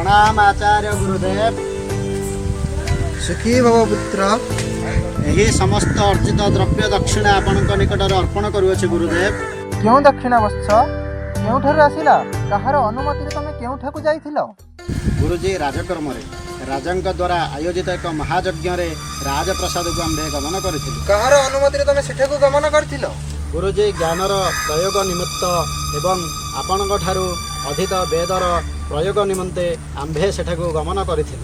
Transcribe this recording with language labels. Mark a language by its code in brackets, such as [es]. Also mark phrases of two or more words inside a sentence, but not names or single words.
[or] ପ୍ରଣାମ ଆଚାର୍ଯ୍ୟ ଗୁରୁଦେବ। ସୁଖୀ ଭବ ପୁତ୍ର। ଏହି ସମସ୍ତ ଅର୍ଜିତ ଦ୍ରବ୍ୟ ଦକ୍ଷିଣା ଆପଣଙ୍କ ନିକଟ ଅର୍ପଣ କରୁଅଛି ଗୁରୁଦେବ। କ୍ୟୋଁ ଦକ୍ଷିଣା ବତ୍ସ କେଉଁଠାରୁ ଆସିଲା କାହାର ଅନୁମତି ରେ ତମେ କେଉଁଠାକୁ ଯାଇଥିଲ? ଗୁରୁଜୀ ରାଜକର୍ମ ରାଜାଙ୍କ ଦ୍ୱାରା ଆୟୋଜିତ ଏକ ମହାଯଜ୍ଞ ରେ ରାଜପ୍ରାସାଦ କୁ ଆମ୍ଭେ ଗମନ କରିଥିଲୁ। କାହାର ଅନୁମତି ରେ ତମେ ସେଠାକୁ ଗମନ କରିଥିଲ? ଗୁରୁଜୀ ଜ୍ଞାନର ପ୍ରୟୋଗ ନିମିତ୍ତ ଏବଂ ଆପଣଙ୍କ ଠାରୁ ଅଧୀତ ବେଦର ପ୍ରୟୋଗ ନିମନ୍ତେ ଆମ୍ଭେ ସେଠାକୁ ଗମନ କରିଥିଲୁ।